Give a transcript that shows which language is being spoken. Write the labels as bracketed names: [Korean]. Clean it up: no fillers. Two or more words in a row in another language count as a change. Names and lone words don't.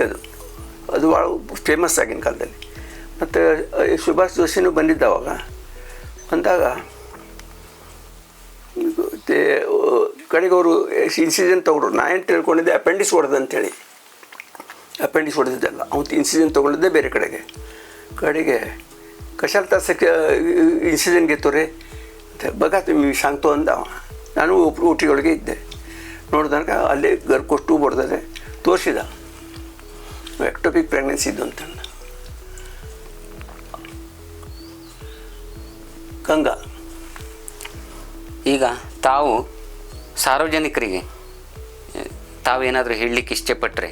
[Kannada] ಅದು ಭಾಳ ಫೇಮಸ್ ಆಗಿನ ಕಾಲದಲ್ಲಿ. ಮತ್ತು ಸುಭಾಷ್ ಜೋಶಿನೂ ಬಂದಿದ್ದ. ಅವಾಗ ಬಂದಾಗ ಕಡೆಗೆ ಅವರು ಇನ್ಸಿಜನ್ ತೊಗೊಂಡ್ರು. ನಾ ಏನು ತಿಳ್ಕೊಂಡಿದ್ದೆ ಅಪೆಂಡಿಕ್ಸ್ ಹೊಡೆದಂಥೇಳಿ. ಅಪೆಂಡಿಕ್ಸ್ ಹೊಡೆದಿದ್ದಲ್ಲ, ಅವತ್ತು ಇನ್ಸಿಜನ್ ತೊಗೊಂಡಿದ್ದೆ ಬೇರೆ ಕಡೆಗೆ [Marathi] कशाला तसं इन्सिडेंट घेतो रे बघा तुम्ही सांगतो [Kannada] ಅಂದವ. ನಾನು OT ಒಳಗೆ ಇದ್ದೆ. ನೋಡಿದಾಗ ಅಲ್ಲೇ ಗರ್ಭಕೋಶ ಟ್ಯೂಬ್ ಹೊಡೆದರೆ ತೋರಿಸಿದ [English] ectopic pregnancy [Kannada] ಇದ್ದು ಅಂತ. ಗಂಗಾ, ಈಗ ತಾವು ಸಾರ್ವಜನಿಕರಿಗೆ ತಾವೇನಾದರೂ ಹೇಳಲಿಕ್ಕೆ ಇಷ್ಟಪಟ್ಟರೆ?